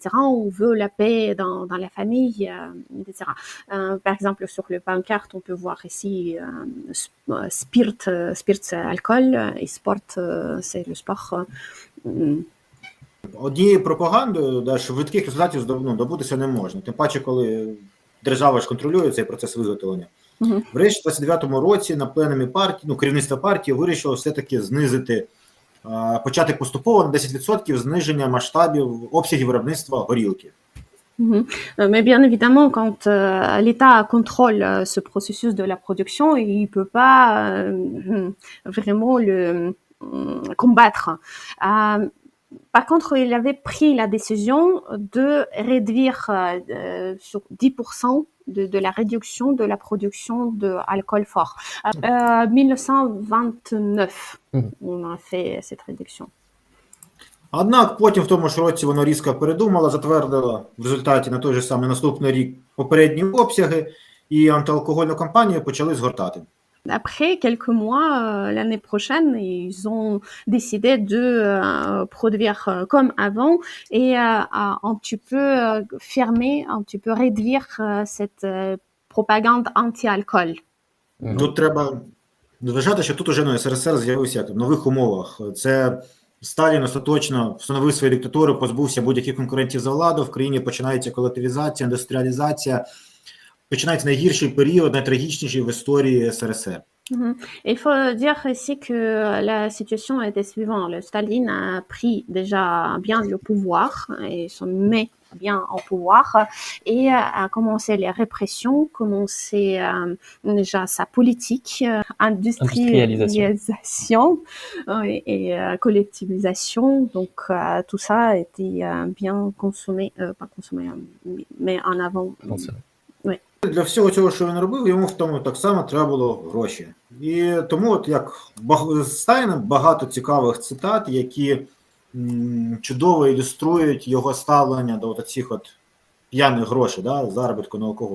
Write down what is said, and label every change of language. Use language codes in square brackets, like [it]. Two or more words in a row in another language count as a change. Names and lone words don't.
[fr] On veut la paix dans la famille, etc. Par exemple, sur le pancart, on peut voir apprécie spirits, alcool, et sport, c'est le sport. [uk] Однією пропагандою, да, швидких результатів добутися не можна. Тим паче, коли держава ж контролює цей процес виготовлення. Мгм. Врешті, в 29-му році на пленумі партії, керівництво партії вирішило все-таки знизити, почати поступово на 10% зниження масштабів обсягів виробництва горілки. Mhm. [fr] Mais bien évidemment, quand l'État contrôle ce processus de la production, il ne peut pas vraiment le combattre. Par contre, il avait pris la décision de réduire sur 10% de la réduction de la production d'alcool fort. 1929, on a fait cette réduction. [uk] Однак потім в тому ж році воно різко передумало, затвердило в результаті на той же самий наступний рік попередні обсяги, і антиалкогольну кампанію почали згортати. [fr] Après quelques mois, l'année prochaine, ils ont décidé de produire comme avant et un petit peu fermer, un petit peu réduire cette propagande anti-alcool. [uk] Тут треба зважати, що тут уже СРСР з'явився в нових умовах. Це Сталін остаточно встановив свою диктатуру, позбувся будь-яких конкурентів за владу, в країні починається колективізація, індустріалізація, починається найгірший період, найтрагічніший в історії СРСР. [fr] Il faut dire ici que la situation était suivante. Le Staline a pris déjà bien le pouvoir et se met bien en pouvoir et a commencé les répressions, commencé déjà sa politique, industrialisation et collectivisation. Donc tout ça a été bien consommé, pas consommé, mais en avant. [uk] Для всього цього, що він робив, йому в тому так само треба було гроші. І тому, от як з Сталіна багато цікавих цитат, які чудово ілюструють його ставлення до от цих от п'яних грошей, да, заробітку на алкоголі.